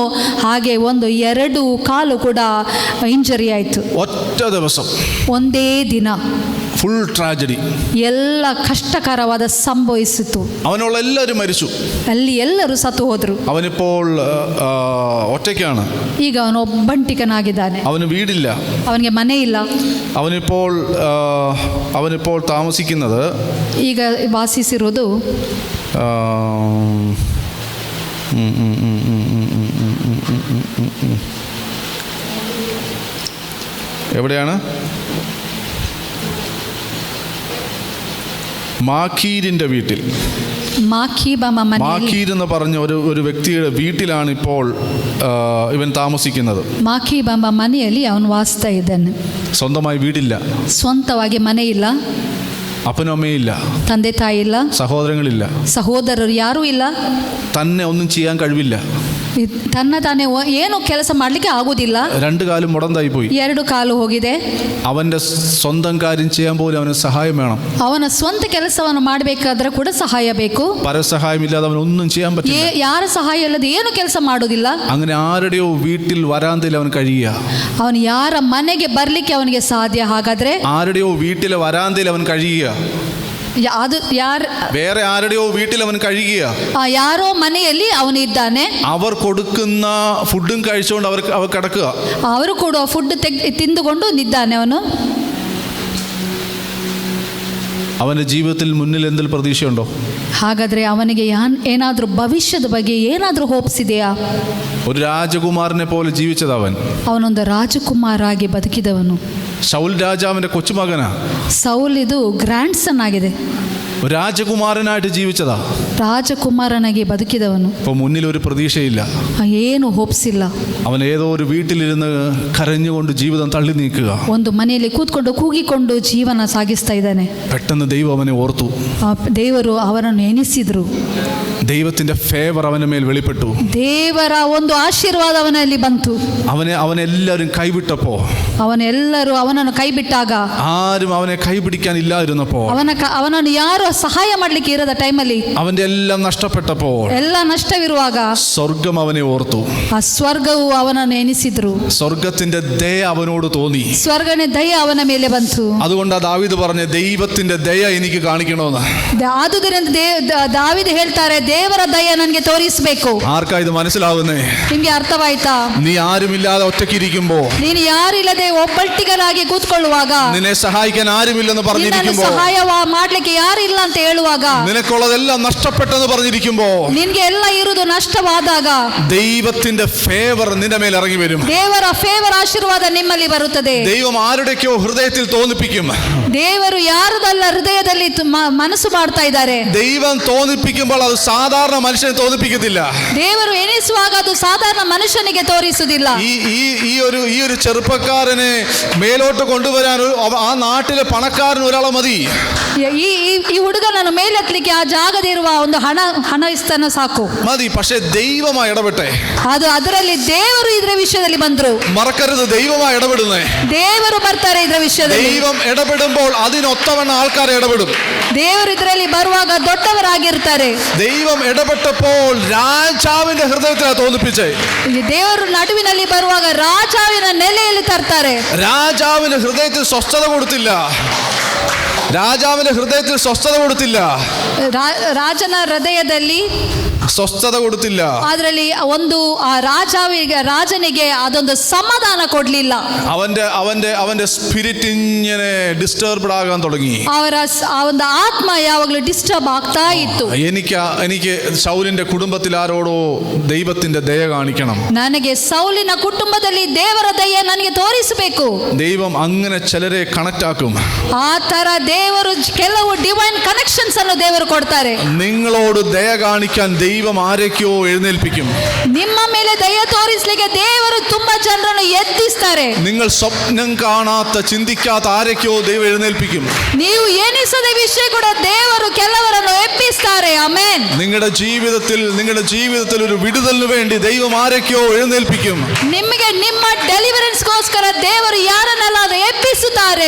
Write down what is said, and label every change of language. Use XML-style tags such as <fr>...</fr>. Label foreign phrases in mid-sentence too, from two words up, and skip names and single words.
<kn>ಹಾಗೆ 2 ಕಾಲು ಕೂಡ ಇಂಜರಿ ಆಯಿತು.</kn> <ml>ഒറ്റ ദിവസം,</ml> <kn>ಒಂದೇ ದಿನ</kn> <en>full tragedy,</en> <kn>ಎಲ್ಲ കഷ്ടകരವಾದ സംഭവിಸಿತು.</kn> <ml>അവനുള്ള എല്ലാവരും മരിച്ചു.</ml> <kn>ಅಲ್ಲಿ ಎಲ್ಲರೂ ಸತ್ತು ಹೋದ್ರು.</kn> <ml>അവനിപ്പോൾ ഒറ്റയ്ക്കാണ്.</ml> <kn>ಈಗ ಅವನು ಒಬ್ಬಂಟಿಕನಾಗಿದ್ದಾನೆ.</kn> <ml>അവന് വീടില്ല,</ml> <kn>ಅವನಿಗೆ ಮನೆ ಇಲ್ಲ.</kn> <ml>അവനിപ്പോൾ താമസിക്കുന്നത്,</ml> <kn>ಈಗ ವಾಸಿಸಿರುವುದು</kn> <ml>എവിടെയാണ്?</ml> <kn>മാഖീരിന്റെ വീട്ടിൽ.</kn> <ml>മാഖീർ എന്ന് പറഞ്ഞ ഒരു വ്യക്തിയുടെ വീട്ടിലാണ് ഇപ്പോൾ ഇവൻ താമസിക്കുന്നത്.</ml> <kn>ಮಾಖೀಬ್ ಎಂಬ ಮನೆಯಲ್ಲಿ ಅವನು ವಾಸಿಸ್ತಾ ಇದ್ದಾನೆ.</kn> <ml>സ്വന്തമായി വീടില്ല,</ml> <kn>ಸ್ವಂತವಾಗಿ ಮನೆ ಇಲ್ಲ,</kn> <ml>അപ്പനും അമ്മയില്ല,</ml> <kn>ತಂದೆ ತಾಯಿ ಇಲ್ಲ,</kn> <ml>സഹോദരങ്ങളില്ല,</ml> <kn>ಸಹೋದರರು ಯಾರೂ ಇಲ್ಲ,</kn> <ml>തന്നെ ഒന്നും ചെയ്യാൻ കഴിവില്ല,</ml> <kn>ತನ್ನ ತಾನೇ ಏನು ಕೆಲಸ ಮಾಡಲಿಕ್ಕೆ ಆಗುವುದಿಲ್ಲ.</kn> <ml>2 കാലും മുടന്തായി പോയി.</ml> <kn>2 ಕಾಲು ಹೋಗಿದೆ.</kn> <ml>അവന്റെ സ്വന്തം കാര്യം ചെയ്യാൻ പോലും അവന് സഹായം വേണം.</ml> <kn>ಅವನ ಸ್ವಂತ ಕೆಲಸವನ್ನು ಮಾಡಬೇಕಾದ್ರೆ ಕೂಡ ಸಹಾಯ ಬೇಕು.</kn> <ml>പരസഹായം ഇല്ലാതെ അവൻ ഒന്നും ചെയ്യാൻ പറ്റില്ല.</ml> <kn>ಯಾರ ಸಹಾಯ ಇಲ್ಲದೆ ಏನು ಕೆಲಸ ಮಾಡೋದಿಲ್ಲ.</kn> <ml>അങ്ങനെ ആരുടെയോ വീട്ടിൽ വരാന്തയിൽ അവൻ കഴിയുക.</ml> <kn>ಅವನು ಯಾರ ಮನೆಗೆ ಬರಲಿಕ್ಕೆ ಅವನಿಗೆ ಸಾಧ್ಯ? ಹಾಗಾದ್ರೆ</kn> <ml>ആരുടെയോ വീട്ടിലെ വരാന്തയിൽ അവൻ കഴിയുക.</ml> <kn>ಅದು</kn> <ml>വേറെ ആരുടെയോ വീട്ടിൽ അവൻ കഴിയുക.</ml> <kn>ಯಾರೋ ಮನೆಯಲ್ಲಿ ಅವನು ಇದ್ದಾನೆ.</kn> <ml>അവർ കൊടുക്കുന്ന ഫുഡും കഴിച്ചുകൊണ്ട് അവർ കിടക്കുക.</ml> <kn>ಅವರು ಕೊಡುವ ಫುಡ್ ತಿಂದುಕೊಂಡು ನಿದ್ದಾನೆ ಅವನು.</kn> <ml>അവന്റെ ജീവിതത്തിൽ മുന്നിൽ എന്തെങ്കിലും പ്രതീക്ഷയുണ്ടോ?</ml> <kn>ಹಾಗಾದ್ರೆ ಅವನಿಗೆ ಏನಾದರೂ ಭವಿಷ್ಯದ ಬಗ್ಗೆ ಏನಾದರೂ ಹೋಪ್ಸ್ ಇದೆಯಾ?</kn> <ml>ഒരു രാജകുമാരനെ പോലെ ജീവിച്ചത് അവൻ.</ml> <kn>ಅವನೊಂದು ರಾಜಕುಮಾರ ಆಗಿ ಬದುಕಿದವನು.</kn> <ml>ശൗൽ രാജാവിന്റെ കൊച്ചുമകനാ.</ml> <kn>ಸೌಲ್ ಇದು</kn> <en>grand son</en> <kn>ಆಗಿದೆ.</kn> <ml>രാജകുമാരനായിട്ട് ജീവിച്ചതാ.</ml> <kn>ರಾಜಕುಮಾರನಾಗಿ ಬದುಕಿದವನು.</kn> <ml>ഇപ്പൊ മുന്നിൽ ഒരു പ്രതീക്ഷയില്ല.</ml> <kn>ಏನು ಹೋಪ್ಸ್ ಇಲ್ಲ.</kn> <ml>അവൻ ഏതോ ഒരു വീട്ടിലിരുന്ന് കരഞ്ഞുകൊണ്ട് ജീവിതം തള്ളി നീക്കുക.</ml> <kn>ಒಂದು ಮನೆಯಲ್ಲಿ ಕೂತ್ಕೊಂಡು ಕೂಗಿಕೊಂಡು ಜೀವನ ಸಾಗಿಸ್ತಾ ಇದ್ದಾನೆ.</kn> <ml>പെട്ടെന്ന് ദൈവം അവനെ ഓർത്തു.</ml> <kn>ದೇವರು ಅವನನ್ನು ಎನಿಸಿದ್ರು.</kn> <ml>ദൈവത്തിന്റെ ഫേവർ അവന്റെ മേൽ വെളിപ്പെട്ടു.</ml> <kn>ದೇವರ ಒಂದು ಆಶೀರ್ವಾದ ಅವನಲ್ಲಿ ಬಂತು.</kn> <ml>അവനെല്ലാവരും കൈവിട്ടപ്പോ,</ml> <kn>ಅವನೆಲ್ಲರೂ ಅವನನ್ನು ಕೈ ಬಿಟ್ಟಾಗ,</kn> <ml>ആരും അവനെ കൈപിടിക്കാൻ ഇല്ലാതിരുന്നപ്പോ,</ml> <kn>ಅವನನ್ನು ಯಾರು ಸಹಾಯ ಮಾಡ್ಲಿಕ್ಕೆ ಇರದ ಟೈಮಲ್ಲಿ,</kn> <ml>അവന്റെ എല്ലാം നഷ്ടപ്പെട്ടപ്പോ,</ml> <kn>ಎಲ್ಲ ನಷ್ಟವಿರುವಾಗ</kn> <ml>സ്വർഗം അവനെ ഓർത്തു.</ml> <kn>ಆ ಸ್ವರ್ಗವು ಅವನನ್ನು ಎನಿಸಿದ್ರು.</kn> <ml>സ്വർഗത്തിന്റെ ദയ അവനോട് തോന്നി.</ml> <kn>ಸ್ವರ್ಗನ ದಯ ಅವನ ಮೇಲೆ ಬಂತು.</kn> <ml>അതുകൊണ്ടാ ദാവീദ് പറഞ്ഞ ദൈവത്തിന്റെ ദയ എനിക്ക് കാണിക്കണമെന്ന്.</ml> <kn>ಆದುದರಿಂದ ದಾವೀದ ಹೇಳ್ತಾರೆ, ದೇವರ ದಯ ನನಗೆ ತೋರಿಸಬೇಕು.</kn> <ml>ആർക്കാ ഇത് മനസ്സിലാവുന്നേ?</ml> <kn>ನಿಮ್ಗೆ ಅರ್ಥವಾಯ್ತಾ?</kn> <ml>നീ ആരുമില്ലാതെ ഒറ്റയ്ക്കിരിക്കുമ്പോ,</ml> <kn>ನೀನು ಯಾರಿಲ್ಲದೆ ಒಬ್ಬಟ್ಟಿಗರಾಗಿ ಕೂತ್ಕೊಳ್ಳುವಾಗ,</kn> <ml>നിന്നെ സഹായിക്കാൻ ആരുമില്ലെന്ന് പറഞ്ഞിരിക്കുമ്പോ,</ml> <kn>ಸಹಾಯ ಮಾಡ್ಲಿಕ್ಕೆ ಯಾರಿಲ್ಲ ಅಂತ ಹೇಳುವಾಗ,</kn> <ml>നിനക്കുള്ളതെല്ലാം നഷ്ടപ്പെട്ടെന്ന് പറഞ്ഞിരിക്കുമ്പോ,</ml> <kn>ನಿನ್ಗೆ ಎಲ್ಲ ಇರುವುದು ನಷ್ಟವಾದಾಗ</kn> <ml>ദൈവത്തിന്റെ ഫേവർ നിന്റെ മേൽ ഇറങ്ങി വരും.</ml> <kn>ದೇವರ ಫೇವರ್ ಆಶೀರ್ವಾದ ನಿಮ್ಮಲ್ಲಿ ಬರುತ್ತದೆ.</kn> <ml>ദൈവം ആരുടെയൊക്കെയോ ഹൃദയത്തിൽ തോന്നിപ്പിക്കും.</ml> <kn>ದೇವರು ಯಾರದಲ್ಲ ಹೃದಯದಲ್ಲಿ ಮನಸ್ಸು ಮಾಡ್ತಾ ಇದ್ದಾರೆ.</kn> <ml>ദൈവം തോന്നിപ്പിക്കുമ്പോൾ അത് സാധാരണ മനുഷ്യനെ തോന്നിപ്പിക്കത്തില്ല.</ml> <kn>ದೇವರು ಎನಿಸುವಾಗ ಅದು ಸಾಧಾರಣ ಮನುಷ್ಯನಿಗೆ ತೋರಿಸುವುದಿಲ್ಲ.</kn> <ml>ഈ ഒരു ചെറുപ്പക്കാരനെ മേലോട്ട് കൊണ്ടുവരാൻ ആ നാട്ടിലെ പണക്കാരൻ ഒരാളെ മതി.</ml> <kn>ಈ ಹುಡುಗನನ್ನು ಮೇಲೆತ್ತಲಿಕ್ಕೆ ಆ ಜಾಗದಿರುವ ಒಂದು ಹಣ ಇಸ್ತಾನ ಸಾಕು</kn> <ml>മതി. പക്ഷെ ദൈവമായി ഇടപെട്ടെ.</ml> <kn>ಅದು ಅದರಲ್ಲಿ ದೇವರು ಇದರ ವಿಷಯದಲ್ಲಿ ಬಂದ್ರು.</kn> <ml>മറക്കരുത്, ദൈവമായി ഇടപെടുന്നേ.</ml> <kn>ದೇವರು ಬರ್ತಾರೆ ಇದರ ವಿಷಯದಲ್ಲಿ.</kn> <ml>ദൈവം ഇടപെടുമ്പോൾ അതിനൊത്തവണ്ണ ആൾക്കാർ ഇടപെടും.</ml> <kn>ದೇವರು ಇದರಲ್ಲಿ ಬರುವಾಗ ದೊಡ್ಡವರಾಗಿರ್ತಾರೆ.</kn> <ml>ദൈവം ഇടപെട്ടപ്പോൾ രാജാവിന്റെ ഹൃദയത്തെ തോന്നിപ്പിച്ചേ.</ml> <kn>ದೇವರು ನಡುವಿನಲ್ಲಿ ಬರುವಾಗ ರಾಜಾವಿನ ನೆಲೆಯಲ್ಲಿ ತರ್ತಾರೆ.</kn> <ml>രാജാവിന് ഹൃദയത്തിൽ സ്വസ്ഥത കൊടുത്തില്ല. രാജാവിന്റെ ഹൃദയത്തിൽ സ്വസ്ഥത കൊടുത്തില്ല.</ml> <kn>ರಾಜನ ಹೃದಯದಲ್ಲಿ</kn> <ml>സ്വസ്ഥത കൊടുത്തില്ല.</ml> <kn>ಅದರಲ್ಲಿ ಒಂದು ಆ ರಾಜನಿಗೆ ಅದೊಂದು ಸಮಾಧಾನ ಕೊಡ್ಲಿಲ್ಲ.</kn> <ml>അവന്റെ സ്പിരിറ്റ് ഇങ്ങനെ ഡിസ്റ്റർബ്ഡ് ആകാൻ തുടങ്ങി.</ml> <kn>ಆ ಒಂದು ಆತ್ಮ ಯಾವಾಗಲೂ ಡಿಸ್ಟರ್ಬ್ ಆಗ್ತಾ ಇತ್ತು.</kn> <ml>എനിക്ക് ശൗലിന്റെ കുടുംബത്തിൽ ആരോടോ ദൈവത്തിന്റെ ദയ കാണിക്കണം.</ml> <kn>ನನಗೆ ಸೌಲಿನ ಕುಟುಂಬದಲ್ಲಿ ದೇವರ ದಯ ನನಗೆ ತೋರಿಸಬೇಕು.</kn> <ml>ദൈവം അങ്ങനെ ചിലരെ കണക്ട് ആക്കും.</ml> <kn>ಆ ತರ ದೇವರು ಕೆಲವು</kn> <en>divine connections</en> <kn>ಅನ್ನು ದೇವರು ಕೊಡ್ತಾರೆ.</kn> <ml>നിങ്ങളോട് ദയ കാണിക്കാൻ ദൈവം ആരെയൊക്കെയോ എഴുന്നേൽപ്പിക്കും.</ml> <kn>ನಿಮ್ಮ ಮೇಲೆ ದಯ ತೋರಿಸಲಿಕ್ಕೆ ದೇವರು ತುಂಬಾ ಜನರನ್ನು ಎತ್ತಿಸ್ತಾರೆ.</kn> <ml>നിങ്ങൾ സ്വപ്നം കാണാത്ത ചിന്തിക്കാത്ത ആരെയൊക്കെയോ ദൈവം എഴുന്നേൽപ്പിക്കും.</ml> <kn>ನೀವು ಎಣಿಸದ ವಿಷಯ ಕೂಡ ದೇವರು ಕೆಲವರನ್ನು ಎಬ್ಬಿಸ್ತಾರೆ. ಆಮೆನ್.</kn> <ml>നിങ്ങളുടെ ജീവിതത്തിൽ ഒരു വിടുതലിന് വേണ്ടി ദൈവം ആരെയൊക്കെയോ എഴുന്നേൽപ്പിക്കും.</ml> <kn>ನಿಮಗೆ ನಿಮ್ಮ ಡೆಲಿವರೆನ್ಸ್ ಗೋಸ್ಕರ ದೇವರು ಯಾರನ್ನೆಲ್ಲಾದರೂ ಎಬ್ಬಿಸುತ್ತಾರೆ.</kn>